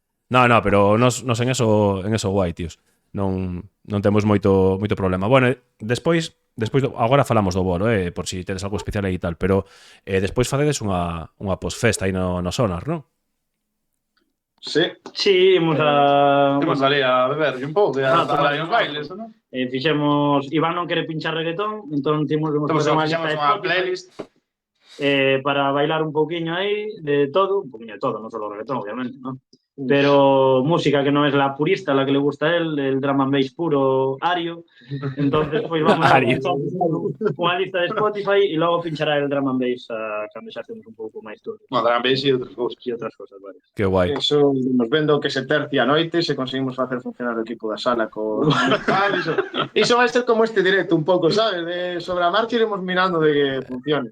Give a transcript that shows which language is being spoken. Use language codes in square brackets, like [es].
[gl] No, pero nos en eso guai, tíos. Non temos moito problema. Bueno, despois agora falamos do bolo, por si tedes algo especial aí e tal, pero despois facedes unha postfesta aí no Sonar, non? Sí, imos ali a beber un pouco, a os bailes, non? Fixemos, Iván non quere pinchar reggaetón, entón temos unha playlist para bailar un pouquiño aí de todo, un pouquiño de todo, non só reggaetón, obviamente, non? [es] Pero música que no es la purista, la que le gusta a él, el drum and bass puro, ario. Entonces, pues vamos a pinchar unha lista de Spotify y luego pinchará el drum and bass [gl] cando xa temos un pouco máis todo. No, drum and bass e outras cousas, vale. Que guai. Eso nos vendo que se tercia a noite, se conseguimos facer funcionar o equipo da sala con... Iso vai ser como este directo un pouco, sabes? De sobre a marcha iremos mirando de que funcione.